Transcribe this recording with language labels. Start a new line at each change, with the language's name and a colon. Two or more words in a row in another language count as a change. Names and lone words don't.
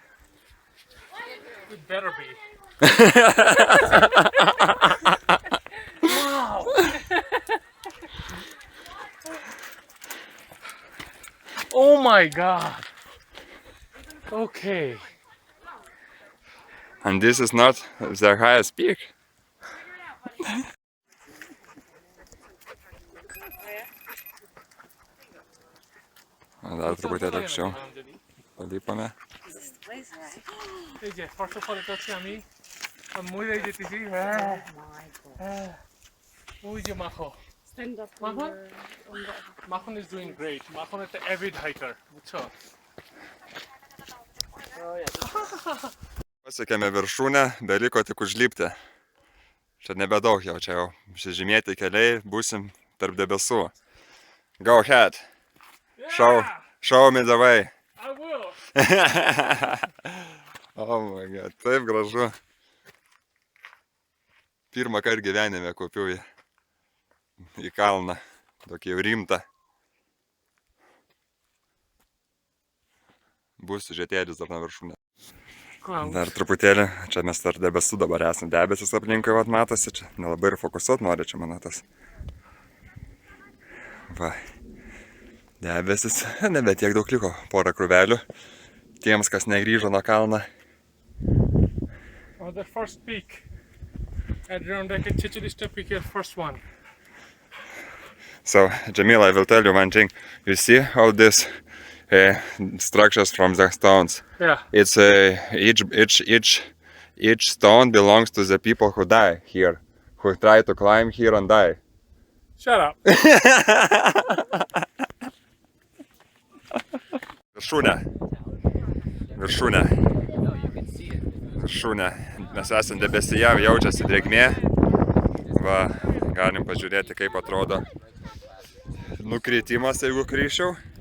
English: It better be. Wow. Oh my god. Okay. And this is not the highest peak.
Lithuanian: Dar truputėlį aukščiau. Palipame.
Bangla: এই যে
English: first of all
Bangla: এটা হচ্ছে আমি মরে যেতেছি ওই যে মাখো মাখন
English: is doing great.
Bangla: মাখন একটা
English: avid hiker,
Bangla: বুঝছো?
Lithuanian: Pasiekėme viršūnę, beliko tik užlipti. Čia nebedaug jau, čia jau žymėti keliai, būsim tarp debesų.
English: Go ahead. Show me the way. I will. Oh my god,
Lithuanian: taip gražu. Pirmą kartą gyvenime kopiu į kalną, tokį jau rimtą. Bus siužetėlis dar nuo viršūnės. Dar truputėlį, čia mes tarp debesų dabar esame, debesis aplinkui vat matosi, čia nelabai ir fokusuot nori, čia mano tas. Va, debesis, nebe tiek daug liko, porą krūvelių, tiems, kas negrįžo nuo kalną.
English: On the first peak, Adirondack Chicharista peak, your first one. So, Jamil, I will tell you one thing. You see all these structures from the stones? Yeah. It's each stone belongs to the people who die here, who try to climb here and die. Shut up.
Lithuanian: Viršūnė. Mes esame debesyje, jaučiasi drėgmė. Va, galim pažiūrėti, kaip atrodo nukritimas, jeigu kryščiau.